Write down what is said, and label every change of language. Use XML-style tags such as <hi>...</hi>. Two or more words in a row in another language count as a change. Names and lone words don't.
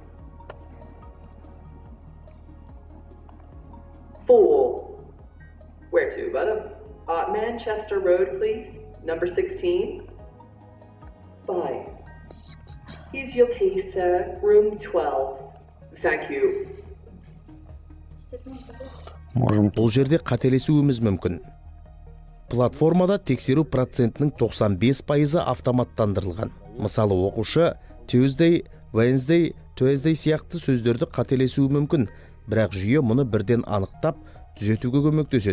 <en>4. Where to, butter? Manchester Road, please. Number 16. 5. Here's your key, sir. Room 12. Thank you.</en> <kk>Бұл жерде қателесуіміз мүмкін. Платформада тексеру процентінің 95% автоматтандырылған. Мысалы, оқушы</kk> <en>Tuesday, Wednesday, Thursday</en> <kk>сияқты сөздерді қателесуі мүмкін, бірақ жүйе мұны бірден анықтап, түзетуге көмектеседі.</kk>